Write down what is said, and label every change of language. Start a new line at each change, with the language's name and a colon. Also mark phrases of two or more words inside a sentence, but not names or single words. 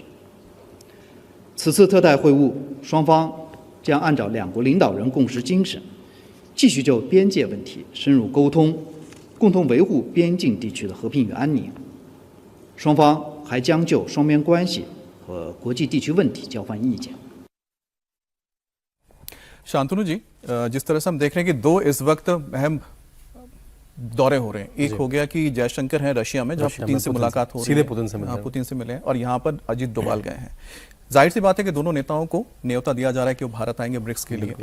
Chinese: 此次特代会晤，双方将按照两国领导人共识精神，继续就边界问题深入沟通，共同维护边境地区的和平与安宁。双方还将就双边关系和国际地区问题交换意见。
Hindi: शांतनु जी, जिस तरह से हम देख रहे हैं कि दो इस वक्त अहम दौरे हो रहे हैं। एक हो गया कि जयशंकर हैं रशिया में, जहां पुतिन से मुलाकात हो रही है, सीधे पुतिन से मिले हैं, और यहाँ पर अजीत डोभाल गए हैं। जाहिर सी बात है कि दोनों नेताओं को न्योता दिया जा रहा है कि वो भारत आएंगे ब्रिक्स के लिए।